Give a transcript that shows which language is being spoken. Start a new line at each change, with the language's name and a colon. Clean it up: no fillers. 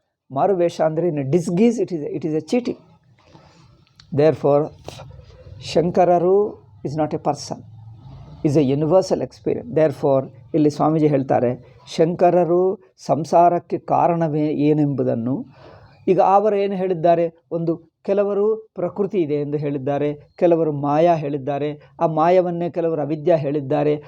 Kannada: ಮಾರುವೇಷ ಅಂದರೆ
English: In disguise it is a cheating. Therefore ಶಂಕರರು is not a person, is a universal experience.
Kannada: Therefore, ಇಲ್ಲಿ ಸ್ವಾಮೀಜಿ ಹೇಳ್ತಾರೆ, ಶಂಕರರು ಸಂಸಾರಕ್ಕೆ ಕಾರಣವೇ ಏನೆಂಬುದನ್ನು, ಈಗ ಅವರು ಏನು ಹೇಳಿದ್ದಾರೆ, ಕೆಲವರು ಪ್ರಕೃತಿ ಇದೆ ಎಂದು ಹೇಳಿದ್ದಾರೆ, ಕೆಲವರು ಮಾಯಾ ಹೇಳಿದ್ದಾರೆ, ಆ ಮಾಯವನ್ನೇ ಕೆಲವರು ಅವಿದ್ಯೆ ಹೇಳಿದ್ದಾರೆ.